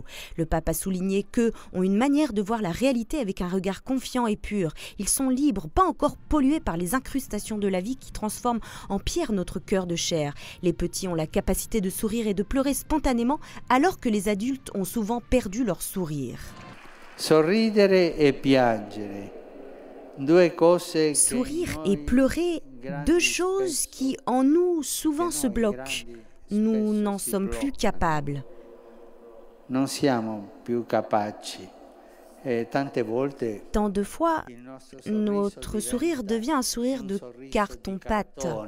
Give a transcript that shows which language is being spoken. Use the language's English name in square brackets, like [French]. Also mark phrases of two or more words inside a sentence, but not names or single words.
[French] Le pape a souligné qu'eux ont une manière de voir la réalité avec un regard confiant et pur. Ils sont libres, pas encore pollués par les incrustations de la vie qui transforment en pierre notre cœur de chair. Les petits ont la capacité de sourire et de pleurer spontanément alors que les adultes ont souvent perdu leur sourire. [Italian] Sorridere e piangere. [French] Sourire et pleurer, deux choses qui en nous souvent se bloquent. Nous n'en sommes plus capables. Tant de fois, notre sourire devient un sourire de carton-pâte.